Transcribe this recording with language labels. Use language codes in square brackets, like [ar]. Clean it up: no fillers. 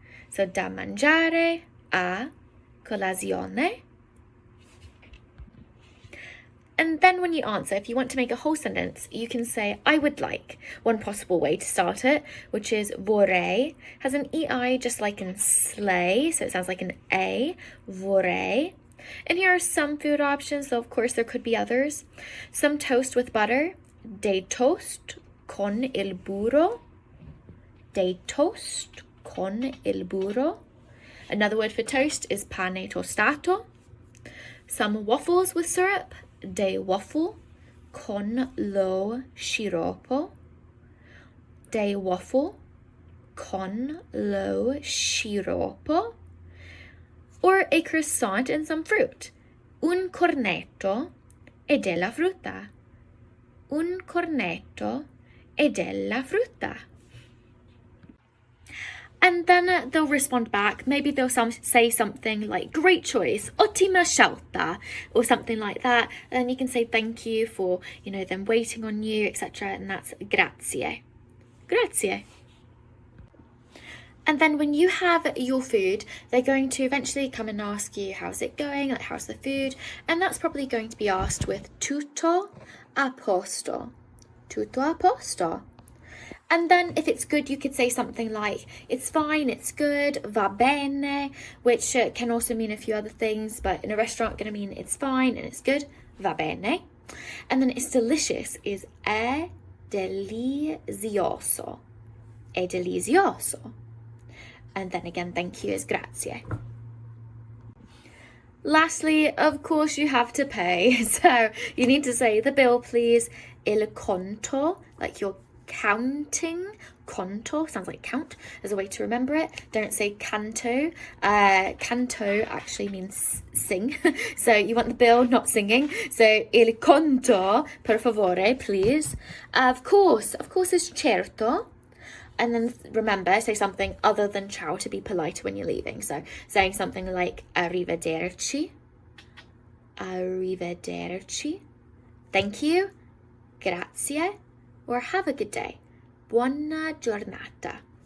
[it] So da mangiare a colazione. [en] And then when you answer, if you want to make a whole sentence, you can say, I would like. One possible way to start it, which is vorrei, has an EI just like in sleigh, so it sounds like an A, vorrei. And here are some food options, though of course there could be others. Some toast with butter, [it] dei toast con il burro, [en] dei toast con il burro. Another word for toast is [it] pane tostato. [en] Some waffles with syrup, [it] dei waffle con lo sciroppo, [en] dei waffle con lo sciroppo. Or a croissant and some fruit, [it] un cornetto e della frutta, [en] un cornetto e della frutta. And then they'll respond back. Maybe they'll say something like, great choice, [it] ottima scelta, [en] or something like that. And then you can say thank you for, them waiting on you, etc. And that's grazie. Grazie. And then when you have your food, they're going to eventually come and ask you, how's it going? Like, how's the food? And that's probably going to be asked with [it] tutto a posto. Tutto a posto. [en] And then if it's good, you could say something like, it's fine, it's good, [it] va bene, [en] which can also mean a few other things, but in a restaurant, going to mean it's fine and it's good, va bene. And then it's delicious is [it] è delizioso, è delizioso. [en] And then again, thank you is grazie. Lastly, of course, you have to pay. So you need to say the bill, please, [it] il conto, [en] like you're counting. Conto sounds like count as a way to remember it. Don't say canto. Canto actually means sing. So you want the bill, not singing. [it] So il conto, per favore, please. [en] Of course is certo. And then remember, say something other than ciao to be polite when you're leaving. So saying something like arrivederci, arrivederci, thank you, grazie, or have a good day, [it] buona giornata.